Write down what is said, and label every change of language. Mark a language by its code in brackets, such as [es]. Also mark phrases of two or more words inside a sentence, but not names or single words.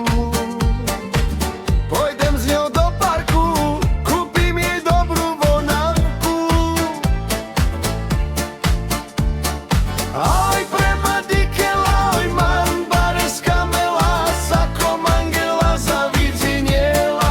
[sk] Pôjdem s ňou do parku, kúpim jej dobrú vonavku. [rom] Ahoj pre Madikela, oj man bareska mela, sako mangela zavidziniela.